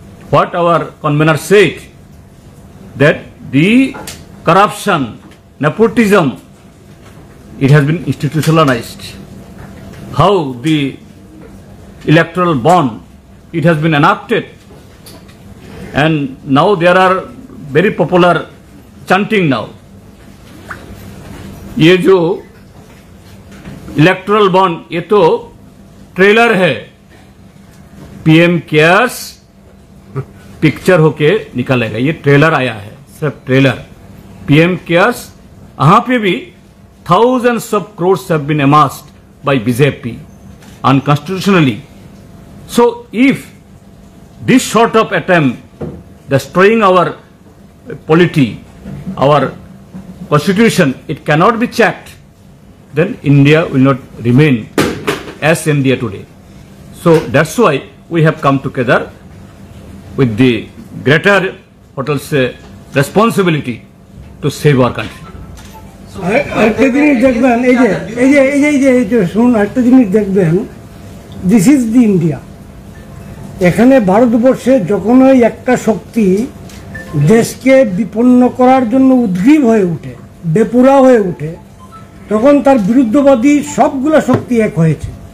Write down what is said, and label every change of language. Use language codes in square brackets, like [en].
[en] What our convener said, that the corruption, nepotism, it has been institutionalized. How the electoral bond, it has been enacted, and now there are very popular chanting now. [hi] ये जो electoral bond, ये तो trailer है, PM cares picture होके निकालेगा, ये trailer आया है, सिर्फ ट्रेलर। [en] PM Cares, [hi] यहाँ पे भी [en] thousands of crores have been amassed by BJP unconstitutionally. So if this sort of attempt destroying our polity, our constitution, it cannot be checked, then India will not remain as India today. So that's why we have come together with the greater, responsibility to save our country. [bn] একটা জিনিস দেখবেন, এই যে শুনুন, একটা জিনিস দেখবেন [en] This is the India. [bn] এখানে ভারতবর্ষে যখনই একটা শক্তি দেশকে বিপন্ন করার জন্য উদ্গ্রীব হয়ে ওঠে, বেপুরা হয়ে ওঠে, তখন তার বিরুদ্ধবাদী সবগুলা শক্তি এক হয়েছে।